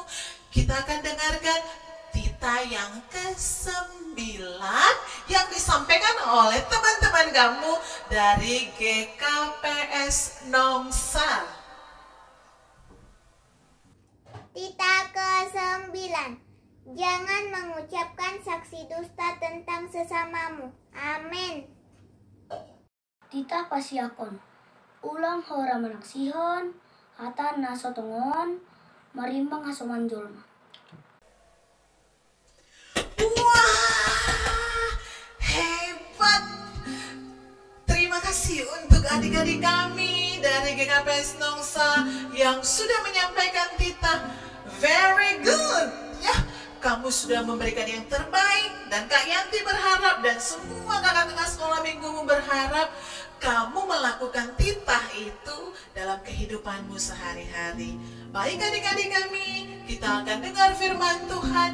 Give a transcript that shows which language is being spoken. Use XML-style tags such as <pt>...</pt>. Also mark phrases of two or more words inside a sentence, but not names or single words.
<id>Kita akan dengarkan titah yang ke-9 yang disampaikan oleh teman-teman kamu dari GKPS Nongsa. Titah ke-9. Jangan mengucapkan saksi dusta tentang sesamamu. Amin.</id> <bts>Titah pasiakon, ulang hora manak sihon, hata nasotongon, marimbang hasoman jolma.</bts> <id>Wah, hebat. Terima kasih untuk adik-adik kami dari GKPS Nongsa yang sudah menyampaikan titah.</id> <en>Very good.</en> <id>Ya, kamu sudah memberikan yang terbaik dan Kak Yanti berharap dan semua kakak-kakak sekolah minggumu berharap kamu melakukan titah itu dalam kehidupanmu sehari-hari. Baik adik-adik kami, kita akan dengar firman Tuhan.</id>